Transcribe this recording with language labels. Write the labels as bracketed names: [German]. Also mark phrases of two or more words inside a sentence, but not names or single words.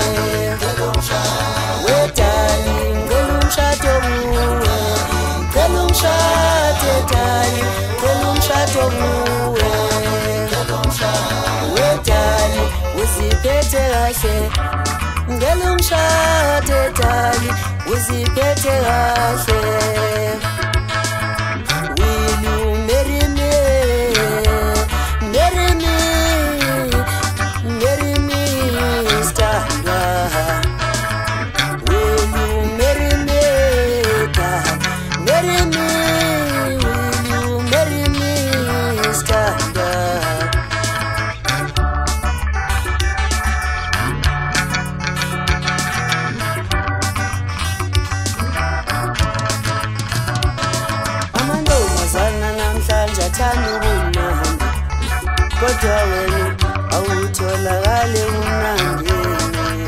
[Zulu] We Thali ngalo mshado kuwe, ngalo mshado Thali, ngalo mshado kuwe. We Thali uziphethe kahle, ngalo mshado Thali uziphethe kahle. [English] Will you marry me? Marry me, marry me, Stanga. Will you marry me, God? Marry me, will you marry me, Stanga? [Zulu] Amantombazana namhlanje athanda ubumnandi, kodwa wena awutholakali ubumnandini.